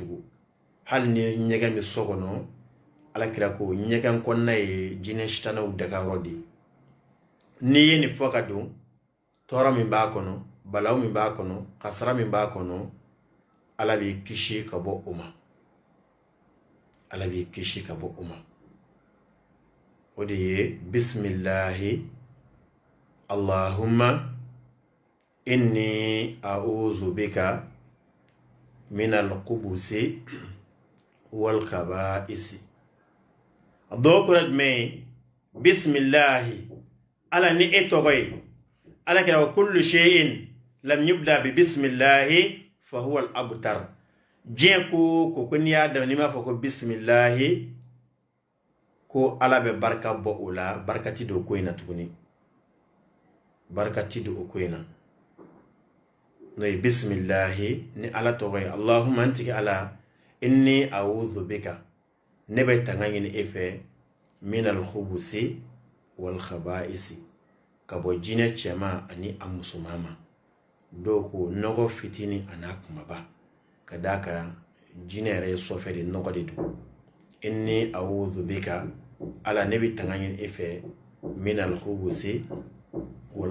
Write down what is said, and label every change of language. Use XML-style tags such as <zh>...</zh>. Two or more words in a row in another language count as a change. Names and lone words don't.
<bm>cogo hali ni ɲɛgɛn bɛ so kɔnɔ alakira ko ɲɛgɛn kɔnɔna ye jinɛ sitanaw dagayɔrɔ de ye n'i ye nin fɔ ka don tɔɔrɔ min b'a kɔnɔ balawu min b'a kɔnɔ kasara min b'a kɔnɔ ala b'i kisi ka bɔ o ma ala b'i kisi ka bɔ o ma o de ye</bm> <ar>بسم الله اللهم إني أعوذ بك من الخبث والخبائث</ar> <bm>dɔw kɔrɔ jumɛn ye bisimilahi ala ni e tɔgɔ ye ala kɛra</bm> <ar>وكل شيء لم يبدأ ب بسم الله فهو الأبتر</ar> <bm>diɲɛ ko n'i y'a daminɛ n'i m'a fɔ ko bisimilahi ko ala bɛ barika bɔ o la barikati don ko in na tuguni barikati don o ko in na n'o ye bisimilahi ni ala tɔgɔ ye allahumma antigi ala</bm> <ar>إني أعوذ بك</ar> <bm>ne bɛ tanga ɲini e fɛ</bm> <ar>من الخبث والخبائث</ar> <bm>ka bɔ jinɛ cɛman ani a musoman ma dɔw ko nɔgɔ fitini a n'a kumaba ka d'a kan jinɛ yɛrɛ ye sɔfɛ de nɔgɔ de don</bm> <ar>إني أعوذ بك</ar> <bm>ala ne bɛ tanga ɲini e fɛ</bm> <ar>من الخبث و</ar>